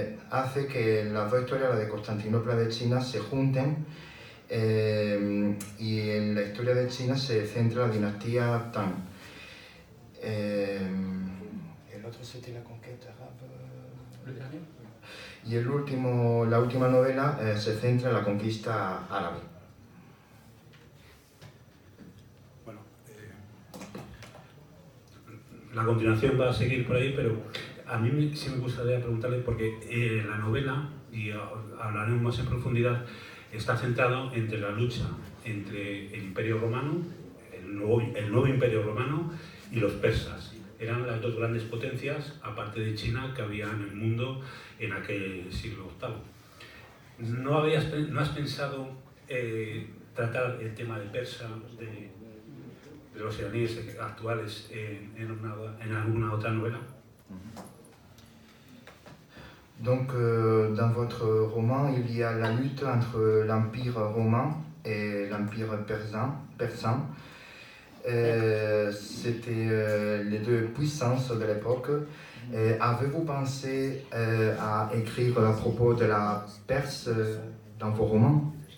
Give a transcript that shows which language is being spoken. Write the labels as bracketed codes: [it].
[es] Hace que las 2 historias, la de Constantinopla y de China, se junten, y en la historia de China se centra la dinastía Tang. El otro [fr] c'était la conquête arabe. Le dernier. [es] Y la última novela se centra en la conquista árabe. Bueno, la continuación va a seguir por ahí, pero a mí sí me gustaría preguntarle, porque la novela, y hablaremos más en profundidad, está centrado entre la lucha entre el Imperio Romano, el nuevo Imperio Romano, y los persas. Eran las 2 grandes potencias, aparte de China, que había en el mundo en aquel siglo VIII. ¿No has pensado tratar el tema de Persa, de los iraníes actuales, en alguna otra novela? [fr] Donc, dans votre roman, il y a la lutte entre l'Empire romain et l'Empire persan. C'était les deux puissances de l'époque. Avez-vous pensé à écrire à propos de la Perse dans vos romans?